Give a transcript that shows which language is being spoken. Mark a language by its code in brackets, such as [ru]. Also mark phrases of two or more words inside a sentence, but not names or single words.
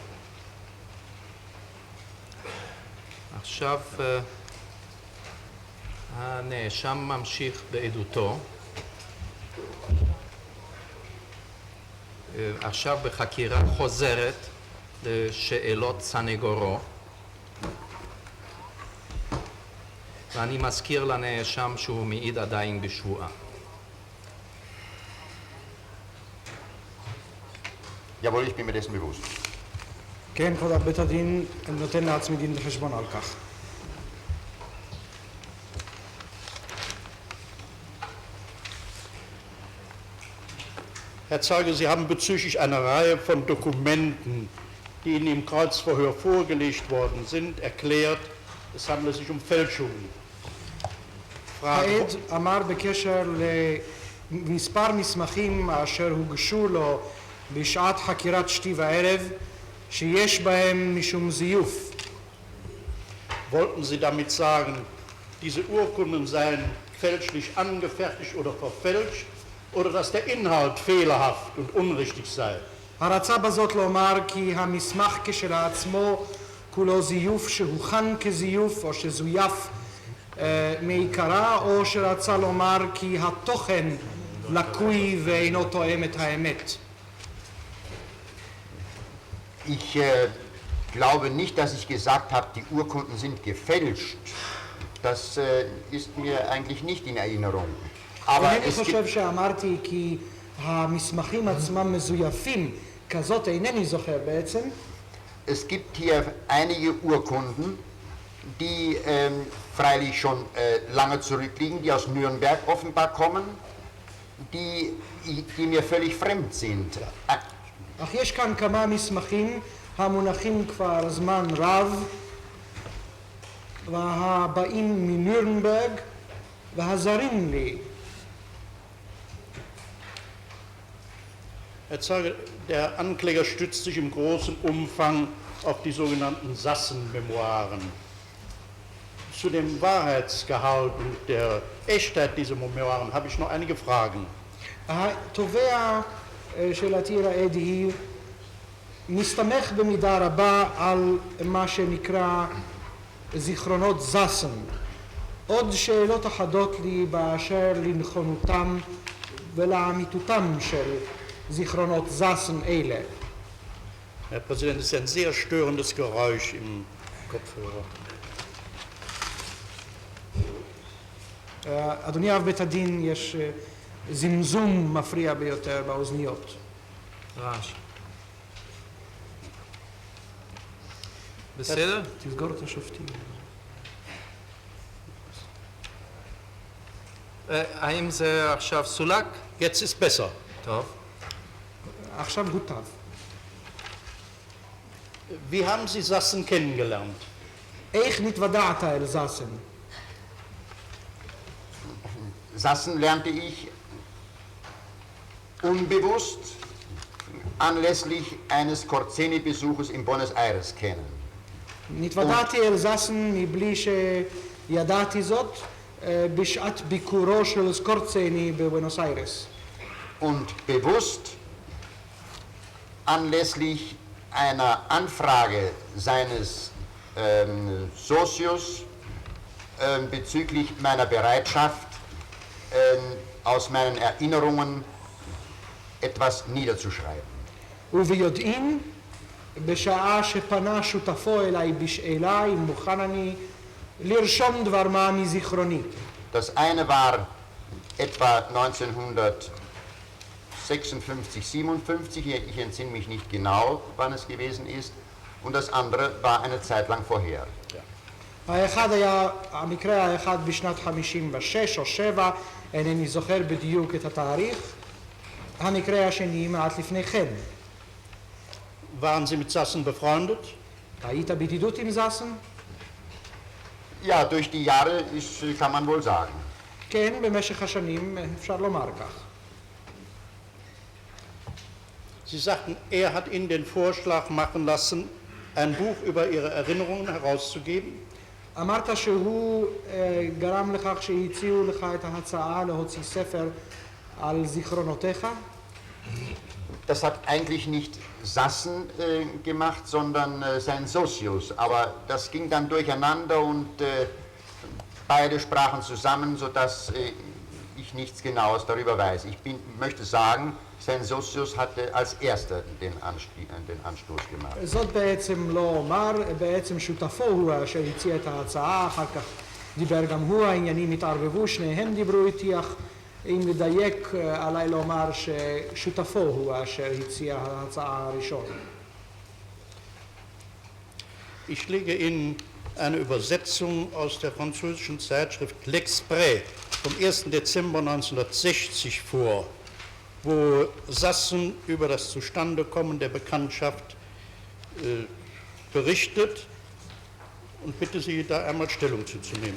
[he] עכשיו הנאשם ממשיך בעדותו. עכשיו בחקירה חוזרת לשאלות סנגורו. ואני מזכיר לנאשם שהוא מעיד עדיין בשבועה. [de] Jawohl, ich bin mir dessen bewusst. [he] כן, כבוד בית הדין נותן לעצמי דין וחשבון על כך. [de] Herr Zeuge, Sie haben bezüglich einer Reihe von Dokumenten, die Ihnen im Kreuzverhör vorgelegt worden sind, erklärt, es handelt sich Fälschungen. [he] העד אמר בקשר למספר מסמכים אשר הוגשו לו בשעת חקירת שתי וערב שיש בהם משום זיוף. [de] Wollten Sie damit sagen, diese Urkunden seien fälschlich angefertigt oder verfälscht, oder dass der Inhalt fehlerhaft und unrichtig sei? [he] הרצה בזאת לומר כי המסמך כשלעצמו כולו זיוף שהוכן כזיוף או שזויף מעיקרה, או שרצה לומר כי התוכן לקוי ואינו תואם את האמת. [de] Ich glaube nicht, dass ich gesagt habe, die Urkunden sind gefälscht. Das ist mir eigentlich nicht in Erinnerung. Aber [he] אינני חושב שאמרתי כי המסמכים עצמם מזויפים, כזאת אינני זוכר בעצם. [de] es gibt hier einige Urkunden, die freilich schon lange zurückliegen, die aus Nürnberg offenbar kommen, die mir völlig fremd sind. [he] אך יש כאן כמה מסמכים המונחים כבר זמן רב והבאים מנירנברג והזרים לי. [de] Herr Zeuge, der Ankläger stützt sich im großen Umfang auf die sogenannten Sassen-Memoiren. Zu dem Wahrheitsgehalt und der Echtheit dieser Memoiren habe ich noch einige Fragen. [he] התובע של עתיר העד היא מסתמך במידה רבה על מה שנקרא זיכרונות זסן. עוד שאלות אחדות לי באשר לנכונותם ולאמיתותם של זיכרונות זסן אלה. [de] Herr Präsident, es ist ein sehr störendes Geräusch im Kopfhörer. [he] אדוני אב בית הדין, יש זמזום מפריע ביותר באוזניות. רעש. בסדר? תסגור את השופטים. האם זה עכשיו סולק? [de] Jetzt ist besser. [he] טוב. עכשיו גוטב. [de] Wie haben Sie Sassen kennengelernt? [he] איך נתוודעת אל זסן? [de] Sassen lernte ich unbewusst anlässlich eines Corzeni-Besuches in Buenos Aires kennen. [he] נתוודעתי אל זסן מבלי שידעתי זאת בשעת ביקורו של סקורצני בבואנוס איירס. [de] Und bewusst anlässlich einer Anfrage seines Socius bezüglich meiner Bereitschaft, aus meinen Erinnerungen etwas niederzuschreiben. [he] וביודעין, בשעה שפנה שותפו אליי בשאלה אם מוכן אני לרשום דבר מה מזיכרוני. [de] Das eine war etwa 56, 57, ich entsinne mich nicht genau, wann es gewesen ist, und das andere war eine Zeit lang vorher. [he] האחד היה, המקרה האחד בשנת 56 או 7, אינני זוכר בדיוק את התאריך. המקרה השני מעט לפני כן. [de] Waren Sie mit Sassen befreundet? [he] היית בידידות עם זסן? [de] Ja, durch die Jahre kann man wohl sagen. [he] כן, במשך השנים אפשר לומר כך. [de] Sie sagten, er hat Ihnen den Vorschlag machen lassen, ein Buch über Ihre Erinnerungen herauszugeben. [he] אמרת שהוא גרם לכך שהציעו לך את ההצעה להוציא ספר על זיכרונותיך? [de] Das hat eigentlich nicht Sassen gemacht, sondern sein Sozius. Aber das ging dann durcheinander und beide sprachen zusammen, sodass ich nichts Genaues darüber weiß. Ich möchte sagen, sein Sozius hatte als erster den Anstoß gemacht. [he] זאת בעצם לא אומר, בעצם שותפו הוא אשר הציע את ההצעה, אחר כך דיבר גם הוא, העניינים התערבבו, שניהם דיברו איתי, אך אם לדייק עליי לומר ששותפו הוא אשר הציע ההצעה הראשון. [de] Ich lege Ihnen eine Übersetzung aus der französischen Zeitschrift L'Exprès vom 1. Dezember 1960 vor, wo Sassen über das Zustandekommen der Bekanntschaft berichtet, und bitte Sie, da einmal Stellung zuzunehmen.